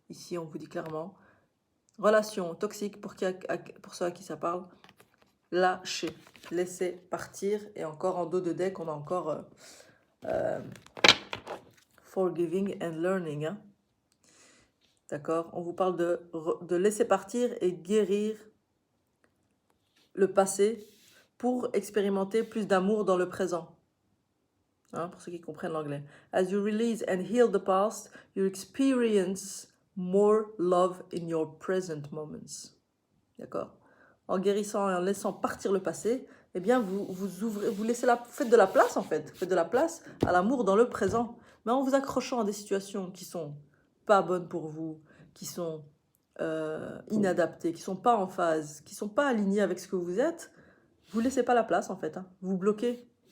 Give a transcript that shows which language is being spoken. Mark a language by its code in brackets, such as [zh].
[fr] Ici on vous dit clairement, relation toxique pour ceux à qui ça parle, lâchez, laissez partir, et encore en dos de deck, on a encore [en] forgiving and learning, [fr] hein? D'accord? On vous parle de laisser partir et guérir le passé pour expérimenter plus d'amour dans le présent. Hein, pour ceux qui comprennent l'anglais. [en] As you release and heal the past, you experience more love in your present moments. [fr] D'accord? En guérissant et en laissant partir le passé, eh bien, vous ouvrez, vous faites de la place en fait. Vous faites de la place à l'amour dans le présent. Mais en vous accrochant à des situations qui sont pas bonnes pour vous, qui sont inadaptées, qui sont pas en phase, qui sont pas alignées avec ce que vous êtes, vous laissez pas la place en fait. Hein. Vous bloquez.